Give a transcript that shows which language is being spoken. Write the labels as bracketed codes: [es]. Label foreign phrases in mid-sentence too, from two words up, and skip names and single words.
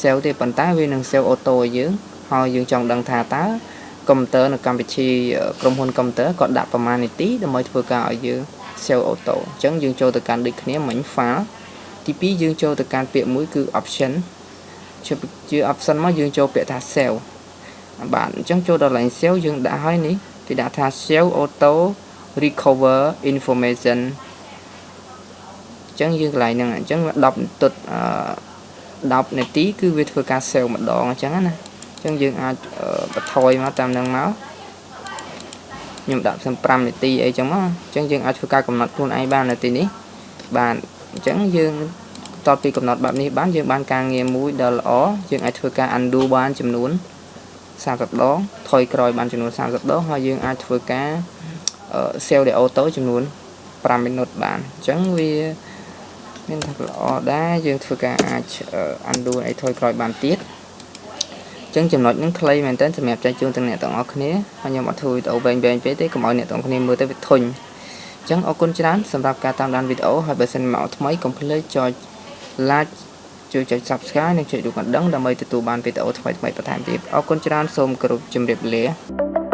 [km] save ទេប៉ុន្តែវានឹង [en] save auto [km] ឲ្យយើងហើយយើងចង់ដឹងថាតើកុំព្យូទ័រនៅកម្មវិធីក្រុមហ៊ុនកុំព្យូទ័រគាត់ដាក់ប្រមាណនាទីដើម្បីធ្វើការឲ្យយើង [en] save auto [km] អញ្ចឹងយើងចូលទៅកាន់ដូចគ្នាមិញ file ទី2យើងចូលទៅកាន់ពាក្យមួយគឺ option ជា option មកយើងចូលពាក្យថា save បាទអញ្ចឹងចូលដល់ line save យើងដាក់ឲ្យនេះគេដាក់ថា [en] save auto recover information [km] អញ្ចឹងយើងកន្លែងហ្នឹងអញ្ចឹង 10នាទីគឺវាធ្វើការ save ម្ដងអញ្ចឹងណាអញ្ចឹងយើងអាចបន្ថយមកតាមហ្នឹងមកខ្ញុំដាក់5នាទីអីចឹងមកអញ្ចឹងយើងអាចធ្វើការកំណត់ខ្លួនឯងបាននៅទីនេះ បាទអញ្ចឹងយើងតទៅពីកំណត់បែបនេះបានយើងបានការងារមួយដ៏ល្អយើងអាចធ្វើការ undo បានចំនួន30ដង ថយក្រោយបានចំនួន30ដងហើយយើងអាចធ្វើការ [en] save the auto [km] ចំនួន5មីនិតបាន អញ្ចឹងវាមានថាល្អដែរយើងធ្វើការអាច undo ឲ្យថយក្រោយបានទៀតអញ្ចឹងចំណុចហ្នឹងខ្លីមែនតើសម្រាប់ចែកជូនទាំងអ្នកទាំងអស់គ្នាហើយខ្ញុំអត់ធ្វើវីដេអូវែងពេកទេកុំឲ្យអ្នកទាំងអស់គ្នាមើលទៅវាធុញអញ្ចឹងអរគុណច្រើនសម្រាប់ការតាមដានវីដេអូហើយបើសិនមកថ្មីកុំភ្លេចចុច like ជួយចុច subscribe និងចុចរូបកណ្ដឹងដើម្បីទទួលបានវីដេអូថ្មីៗបន្ថែមទៀតអរគុណច្រើនសូមគោរពជម្រាបលា